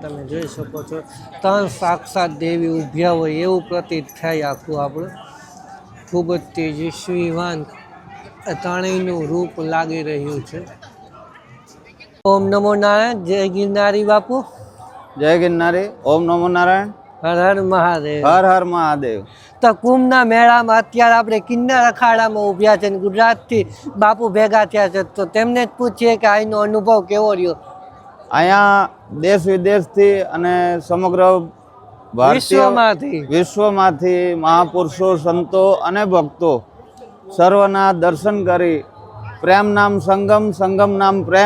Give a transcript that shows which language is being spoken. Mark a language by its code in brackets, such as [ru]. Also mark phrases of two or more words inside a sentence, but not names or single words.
[gu] તમે જોઈ શકો છો 3 સાક્ષાત દેવી ઊભ્યા હોય એવું પ્રતીત થાય આખું આપણું. ખૂબ જ તેજસ્વીવાન ત્રણેયનું રૂપ લાગી રહ્યું છે. ઓમ નમો નારાયણ. જય ગિરનારી બાપુ. [hi] जय गिरनारी। ओम नमो नारायण। [gu] હર હર મહાદેવ. [hi] हर हर महादेव। [gu] તો કુંભના મેળામાં અત્યારે આપણે કિન્નર અખાડામાં ઊભ્યા છે અને ગુજરાતથી બાપુ ભેગા થયા છે. તો તેમને જ પૂછીએ કે અહીંનો અનુભવ કેવો રહ્યો. અહીંયા દેશ વિદેશથી અને સમગ્ર વિશ્વમાંથી મહાપુરુષો, સંતો અને ભક્તો સર્વના દર્શન કરી પ્રેમ નામ સંગમ, સંગમ નામ પ્રેમ.